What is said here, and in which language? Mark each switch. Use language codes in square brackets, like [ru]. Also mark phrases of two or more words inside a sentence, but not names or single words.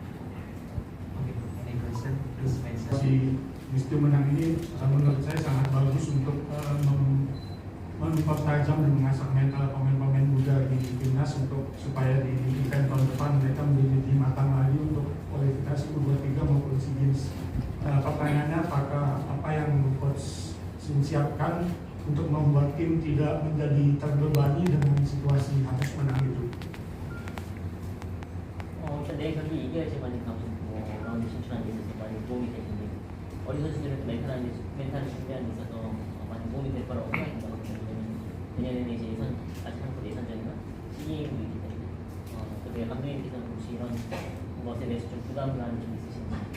[id] Si Misti menang ini menurut saya sangat bagus untuk mempertajam dan mengasah mental pemain-pemain muda di timnas supaya di event tahun depan mereka menjadi lebih matang lagi untuk kualifikasi U23 maupun SEA Games. Pertanyaannya apakah apa yang coach siapkan untuk membuat tim tidak menjadi terbebani dengan situasi harus menang itu? [ko] 일단 내 경기 이겨야지만 라운드 진출하는 데 있어서 많이 도움이 될 텐데 어린 선수들은 멘탈 준비하는 데 있어서 많이 도움이 될 거라고 생각합니다. 내년에는 이제 아직 한국 예선전이나 시기임도 있기 때문에 그때 감독님께서는 혹시 이런 것에 대해서 좀 부담감이 좀 있으신지?